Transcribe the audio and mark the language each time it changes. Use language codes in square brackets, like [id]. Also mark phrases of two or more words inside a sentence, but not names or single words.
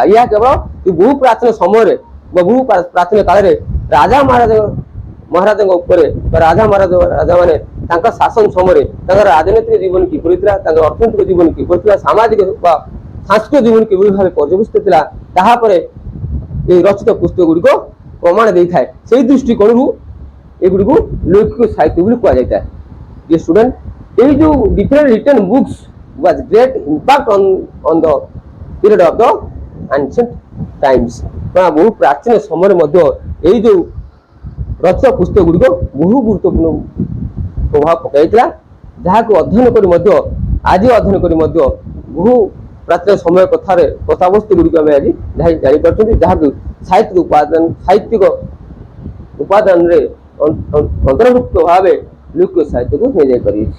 [or] ଏହା କେବଳ ବହୁ ପ୍ରାଚୀନ ସମୟରେ ବା ବହୁ ପ୍ରାଚୀନ କାଳରେ ରାଜା ମହାରାଜାଙ୍କ ଉପରେ ବା ରାଜାମାନେ ତାଙ୍କ ଶାସନ ସମୟରେ ତାଙ୍କର ରାଜନୈତିକ ଜୀବନ କିପରି ଥିଲା, ତାଙ୍କର ଅର୍ଥନୈତିକ ଜୀବନ କିପରି ଥିଲା, ସାମାଜିକ ବା ସାଂସ୍କୃତିକ ଜୀବନ କିଭଳି ଭାବେ ପର୍ଯ୍ୟବେସିତ ଥିଲା ତାହାପରେ এই ରଚିତ ପୁସ୍ତକ ଗୁଡ଼ିକ ପ୍ରମାଣ ଦେଇଥାଏ। ସେହି ଦୃଷ୍ଟିକୋଣରୁ ଏଗୁଡ଼ିକୁ ଲୌକିକ ସାହିତ୍ୟ ବୋଲି କୁହାଯାଇଥାଏ। [en] Dear student, [or] ଏଇ ଯୋଉ [en] different written books was great impact on the period of the ancient times। [or] ବହୁ ପ୍ରାଚୀନ ସମୟରେ ମଧ୍ୟ ଏଇ ଯୋଉ ରଚିତ ପୁସ୍ତକ ଗୁଡ଼ିକ ବହୁ ଗୁରୁତ୍ୱପୂର୍ଣ୍ଣ ପ୍ରଭାବ ପକାଇଥିଲା, ଯାହାକୁ ଅଧ୍ୟୟନ କରି ମଧ୍ୟ ବହୁ ପ୍ରାଚୀନ ସମୟ କଥାବସ୍ତୁ ଗୁଡ଼ିକ ଆମେ ଆଜି ଜାଣିପାରୁଛନ୍ତି, ଯାହାକୁ ସାହିତ୍ୟିକ ଉପାଦାନରେ ଅନ୍ତର୍ଭୁକ୍ତ ଭାବେ ଲୌକିକ ସାହିତ୍ୟକୁ ନିଆଯାଇପାରିଛି।